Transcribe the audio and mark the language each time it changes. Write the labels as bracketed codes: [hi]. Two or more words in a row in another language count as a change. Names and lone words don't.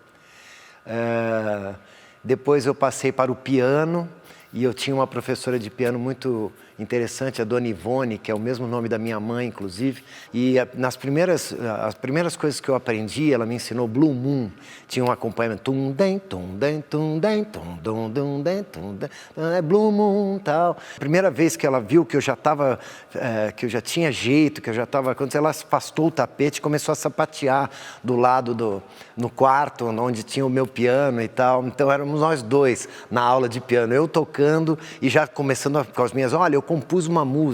[pt] Depois eu passei para o piano, e eu tinha uma professora de piano muito interessante, a Dona Ivone, que é o mesmo nome da minha mãe, inclusive. E as primeiras coisas que eu aprendi, ela me ensinou Blue Moon. Tinha um acompanhamento, tum den tum den tum den tum dum dum den tum den, Blue Moon, tal. Primeira vez que ela viu que eu já estava, que eu já tinha jeito, que eu já estava, quando ela afastou o tapete, começou a sapatear do lado no quarto, onde tinha o meu piano e tal. Então éramos nós dois na aula de piano, eu tocando e já começando com as minhas: olha, eu compus uma música.